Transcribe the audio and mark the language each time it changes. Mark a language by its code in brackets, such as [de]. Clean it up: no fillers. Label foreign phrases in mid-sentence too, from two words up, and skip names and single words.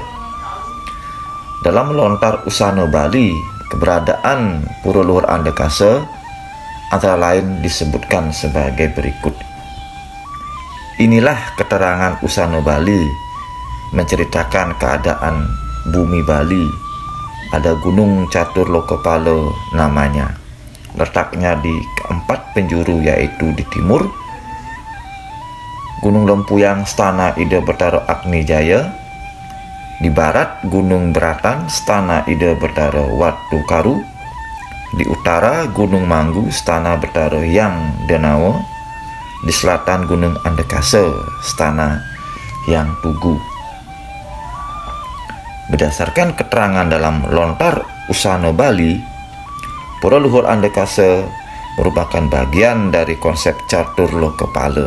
[id] Dalam lontar Usana Bali, keberadaan Pura Luhur Andekase antara lain disebutkan sebagai berikut. Inilah keterangan Usana Bali menceritakan keadaan bumi Bali. Ada gunung catur lokapala namanya. Letaknya di keempat penjuru, yaitu di timur Gunung Lempuyang Stana Ida Betara Agni Jaya, di barat Gunung Beratan Stana Ida Betara Watu Karu, di utara Gunung Manggu Stana Betara Yang Denawa, di selatan Gunung Andekase Stana Yang Tugu. Berdasarkan keterangan dalam lontar Usana Bali, Pura Luhur Andekase merupakan bagian dari konsep catur lokapala.